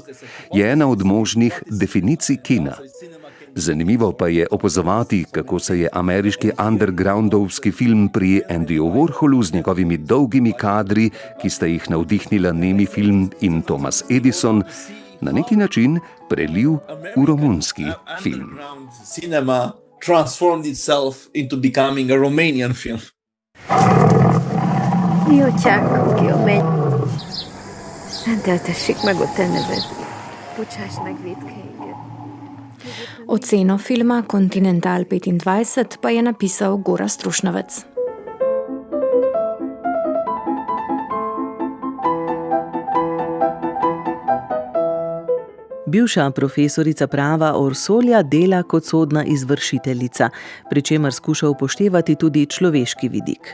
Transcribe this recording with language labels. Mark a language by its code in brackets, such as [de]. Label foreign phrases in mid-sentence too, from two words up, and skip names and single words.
[sl] Je ena od možnih definicij kina. Zanimivo pa je opazovati, kako se je ameriški undergroundovski film pri Andyju Warholu z njegovimi dolgimi kadri, ki sta jih navdihnila nemi film in Thomas Edison, na neki način prelil v romunski film. [en] Cinema transformed itself into becoming a Romanian film. [hu] Jó csákok, jó menj. Szenteltessék meg a te neved. Bocsáss meg vétkeinket. [sl] Oceno filma Continental 25 pa je napisal Gorazd Rušnavec. Bivša profesorica prava Orsolja dela kot sodna izvršiteljica, pri čemer skuša upoštevati tudi človeški vidik.